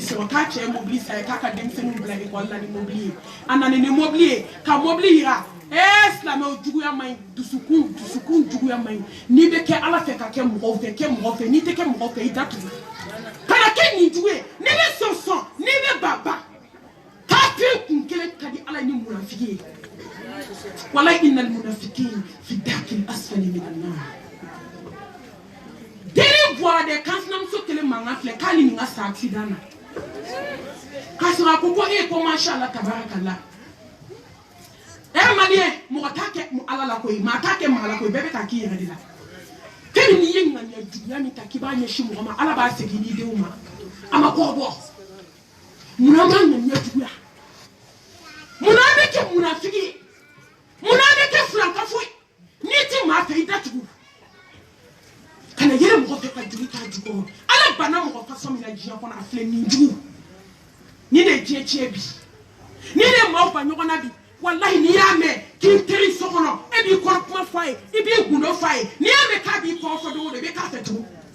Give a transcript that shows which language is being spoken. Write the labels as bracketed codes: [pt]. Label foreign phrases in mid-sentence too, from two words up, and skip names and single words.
[bm] sɔrɔ k'a cɛ ye mobili san ye k'a ka denmisɛnninw bila ekɔli la ni mobili ye a nana ni mobili ye ka mobili yira Silamɛ o juguya man ɲi dusukun juguya man ɲi n'i bɛ kɛ Ala fɛ ka kɛ mɔgɔw fɛ n'i tɛ kɛ mɔgɔw fɛ i datugu kana kɛ nin jugu ye n'i bɛ sɔn n'i bɛ baba kafiri kun kelen ka di Ala ni munafiki ye [ar] والله إن المنافقين في الدرك الأسفل من النار [bm] deni bɔra de kan sinamuso kelen mankan filɛ k'ale nin ka sa accident na k'a sɔrɔ a ko ko [ar] ما شاء الله تبارك الله [bm] malien mɔgɔ t'a kɛ Ala la koyi maa t'a kɛ maa la koyi bɛɛ bɛ ka k'i yɛrɛ de la kɛmi n'i ye ŋaniya juguya min ta k'i b'a ɲɛsin mɔgɔ ma Ala b'a segin n'i denw ma a ma kɔ bɔ munna an b'a ŋaniya juguya munna an bɛ kɛ munafiki ye munna an bɛ kɛ filankafo ye n'i ti maa fɛ i datugu kana yɛlɛ mɔgɔ fɛ ka juru t'a jukɔrɔ Ala banna mɔgɔ fasɔn min na diɲɛ kɔnɔ a filɛ nin jugu ni de diɲɛ tiɲɛ bi ni de maaw ba ɲɔgɔn na bi wallahi n'i y'a mɛn k'i teri so kɔnɔ e b'i kɔrɔ kuma f'a ye i b'i gundo f'a ye n'i y'a mɛn k'a b'i kɔrɔ fɔ don o don i bɛ k'a fɛ tugun